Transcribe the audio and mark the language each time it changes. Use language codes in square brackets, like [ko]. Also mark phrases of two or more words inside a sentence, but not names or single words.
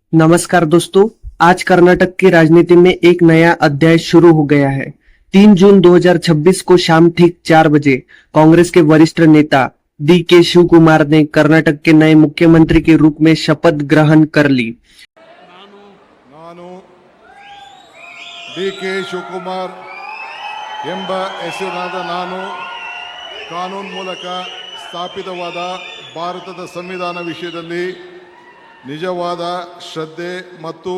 [hi] नमस्कार दोस्तों, आज कर्नाटक की राजनीति में एक नया अध्याय शुरू हो गया है। 3 जून 2026 को शाम ठीक 4 बजे कांग्रेस के वरिष्ठ नेता डी.के. शिवकुमार ने कर्नाटक के नए मुख्यमंत्री के रूप में शपथ ग्रहण कर ली। [kn] ನಾನು ಡಿ.ಕೆ. ಶಿವಕುಮಾರ್ ಎಂಬ ಹೆಸರಿನಾದ ನಾನು ಕಾನೂನು ಮೂಲಕ ಸ್ಥಾಪಿತವಾದ ಭಾರತದ ಸಂವಿಧಾನ ವಿಷಯದಲ್ಲಿ ನಿಜವಾದ ಶ್ರದ್ಧೆ ಮತ್ತು